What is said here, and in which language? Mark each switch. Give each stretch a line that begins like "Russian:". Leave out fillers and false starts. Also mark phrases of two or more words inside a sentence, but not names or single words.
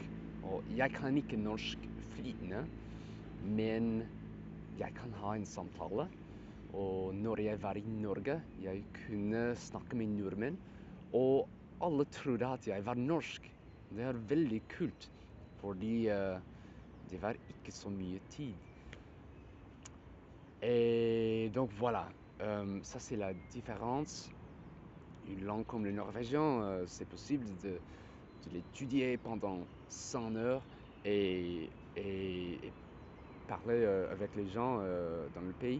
Norwegian: Og jeg kan ikke norsk flytende, men jeg kan ha en samtale. Og når jeg var i Norge, jeg kunne snakke med nordmenn, og alle trodde at jeg var norsk. Det er veldig kult, fordi det var ikke så mye tid.
French: Et donc voilà, ça c'est la différence. Une langue comme le norvégien, c'est possible de l'étudier pendant 100 heures et parler avec les gens dans le pays.